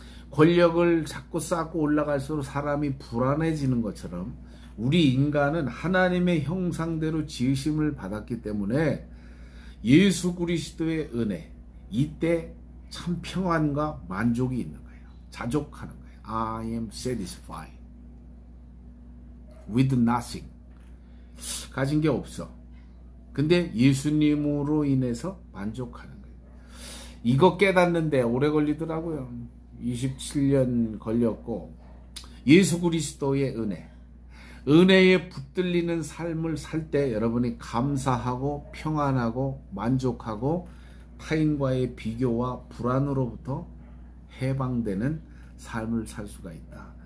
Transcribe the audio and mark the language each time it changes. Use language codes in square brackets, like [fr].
[ko] 권력을 자꾸 쌓고 올라갈수록 사람이 불안해지는 것처럼 우리 인간은 하나님의 형상대로 지으심을 받았기 때문에 예수 그리스도의 은혜, 이때 참 평안과 만족이 있는 거예요. 자족하는 거예요. [en] I am satisfied with nothing. [ko] 가진 게 없어. 근데 예수님으로 인해서 만족하는 거예요. 이거 깨닫는데 오래 걸리더라고요. 27년 걸렸고, 예수 그리스도의 은혜에 붙들리는 삶을 살 때 여러분이 감사하고 평안하고 만족하고 타인과의 비교와 불안으로부터 해방되는 삶을 살 수가 있다.